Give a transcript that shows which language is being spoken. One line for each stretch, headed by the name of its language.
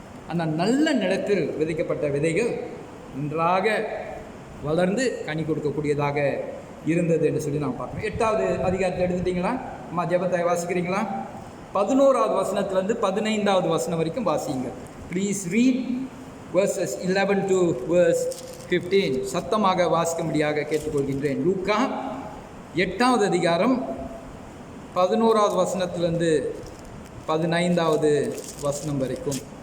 Tamil: ஆனால் நல்ல நிலத்தில் விதைக்கப்பட்ட விதைகள் நன்றாக வளர்ந்து கனி கொடுக்கக்கூடியதாக இருந்தது என்று சொல்லி நாம் பார்க்கணும். 8வது அதிகாரத்தை எடுத்துட்டிங்களா? அம்மா ஜெபத்தை வாசிக்கிறீங்களா? 11வது வசனத்துலேருந்து 15வது வசனம் வரைக்கும் வாசிங்க.
English: Please read verses 11 to verse 15.
Tamil: சத்தமாக வாசிக்கும்படியாக கேட்டுக்கொள்கின்றேன். லூக்கா 8வது அதிகாரம் 11வது வசனத்திலிருந்து 15வது வசனம் வரைக்கும்.